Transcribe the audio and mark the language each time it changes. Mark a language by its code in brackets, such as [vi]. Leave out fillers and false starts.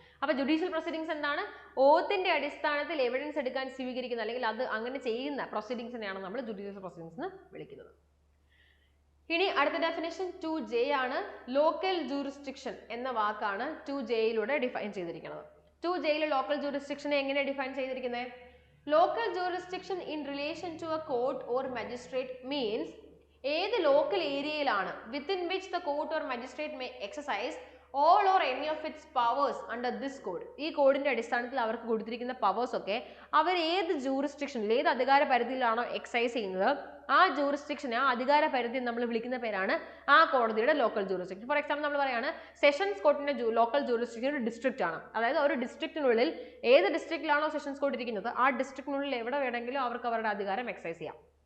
[ml] അപ്പോൾ judicial proceedings എന്താണ്? ഓത്തിന്റെ അടിസ്ഥാനത്തിൽ എവിഡൻസ് എടുക്കാൻ സ്വീകരിക്കുന്ന അല്ലെങ്കിൽ അത് അങ്ങനെ ചെയ്യുന്ന പ്രൊസീഡിംഗ്സിനെയാണ് നമ്മൾ ജുഡീഷ്യൽ പ്രൊസീഡിംഗ്സ് എന്ന് വിളിക്കുന്നത്. ഇനി അടുത്ത ഡെഫിനേഷൻ 2J ആണ്. ലോക്കൽ ജൂറിസ്ഡിക്ഷൻ എന്ന വാക്കാണ് 2Jയിലൂടെ ഡിഫൈൻ ചെയ്തിരിക്കുന്നത്. 2Jയിൽ ലോക്കൽ ജൂറിസ്ഡിക്ഷനെ എങ്ങനെ ഡിഫൈൻ ചെയ്തിരിക്കുന്നത്? [en] Local jurisdiction in relation to a court or magistrate means [ml] ഏത് ലോക്കൽ ഏരിയയിലാണ് [en] within which the court or magistrate may exercise all or any of its powers under this code. [ml] ഈ കോഡിന്റെ അടിസ്ഥാനത്തിൽ അവർക്ക് കൊടുത്തിരിക്കുന്ന പവേഴ്സ് ഒക്കെ അവർ ഏത് ജൂറിസ്ഡിക്ഷനിൽ ഏത് അധികാര പരിധിയിലാണോ എക്സൈസ് ചെയ്യുന്നത് ആ ജൂറിസ്ഡിക്ഷനെ ആ അധികാര പരിധി നമ്മൾ വിളിക്കുന്ന പേരാണ് ആ കോടതിയുടെ ലോക്കൽ ജൂറിസ്ഡിക്ഷൻ. ഫോർ എക്സാമ്പിൾ നമ്മൾ പറയാണ് സെഷൻസ് കോർട്ടിന്റെ ലോക്കൽ ജൂറിസ്ഡിക്ഷൻ ഒരു ഡിസ്ട്രിക്റ്റ് ആണ്. അതായത് ഒരു ഡിസ്ട്രിക്റ്റിനുള്ളിൽ ഏത് ഡിസ്ട്രിക്റ്റിലാണോ സെഷൻസ് കോർട്ട് ഇരിക്കുന്നത് ആ ഡിസ്ട്രിക്റ്റിനുള്ളിൽ എവിടെ വേണമെങ്കിലും അവർക്ക് അവരുടെ അധികാരം എക്സൈസ് ചെയ്യാം.